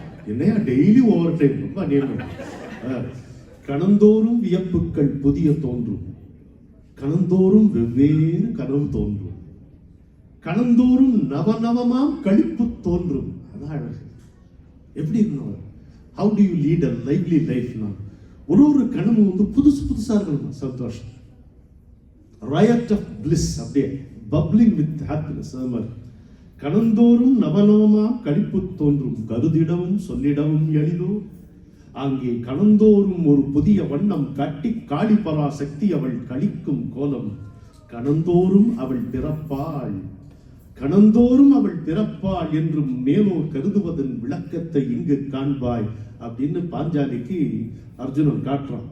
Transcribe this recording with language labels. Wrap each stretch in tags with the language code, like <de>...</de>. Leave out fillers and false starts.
<ta>என்னையா daily over time ரொம்ப அநியாயம். கணந்தோறும் வியப்புகள் புதிய தோன்றும், கணந்தோறும் வெவ்வேறு கனவு தோன்றும், கணந்தோறும் நவநவமாம் கழிப்பு தோன்றும். அதான் அழகு. எப்படி இருக்கணும்?</ta> <en>How do you lead a lively life?</en> <ta>ஒரு கனவு வந்து புதுசா இருக்கணும். சந்தோஷம்,</ta> <en>riot of bliss,</en> <ta>அப்படியே</ta> <en>bubbling with happiness.</en> <ta>அது மாதிரி கணந்தோறும் நவநவமா கழிப்பு தோன்றும், கருதிடவும் சொல்லிடவும் எளிதோ. அங்கே கணந்தோறும் ஒரு புதிய வண்ணம் காட்டி காளி பராசக்தி அவள் கழிக்கும் கோலம். கணந்தோறும் அவள் பிறப்பாள், கணந்தோறும் அவள் பிறப்பாள் என்றும் மேலோர் கருதுவதன் விளக்கத்தை இங்கு காண்பாய் அப்படின்னு பாஞ்சாலிக்கு அர்ஜுனன் காட்டுறான்.</ta>